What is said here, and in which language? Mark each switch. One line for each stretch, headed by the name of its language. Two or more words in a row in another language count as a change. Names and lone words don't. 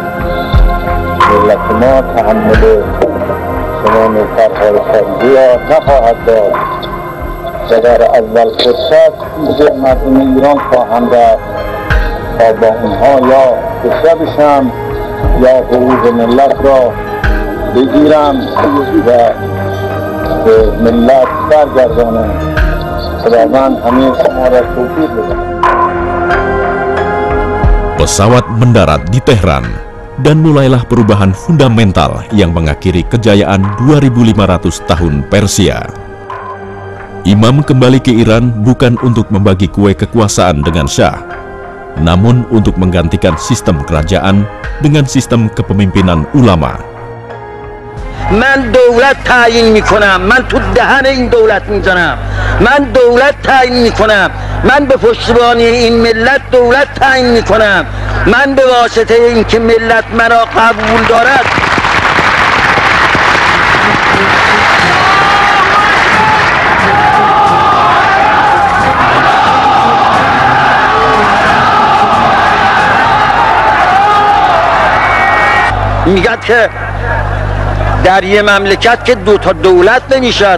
Persian: تحمل شما نوکرهای خارجی را نخواهد داد و در اول فرصت پیش مردم ایران خواهم رفت تا با اونها یا کشته بشم یا حقوق ملت را بگیرم و به ملت برگردانم. خداوند همه شما را توفیق بده.
Indonesian: Pesawat mendarat di Tehran dan mulailah perubahan fundamental yang mengakhiri kejayaan 2500 tahun Persia. Imam kembali ke Iran bukan untuk membagi kue kekuasaan dengan Shah, namun untuk menggantikan sistem kerajaan dengan sistem kepemimpinan ulama.
Persian: من دولت تعیین میکنم، من تو دهن این دولت میزنم، من دولت تعیین میکنم، من به پشتیبانی این ملت دولت تعیین میکنم، من به واسطه اینکه ملت مرا قبول دارد میگه که در یه مملکت که دو تا دولت نمیشد.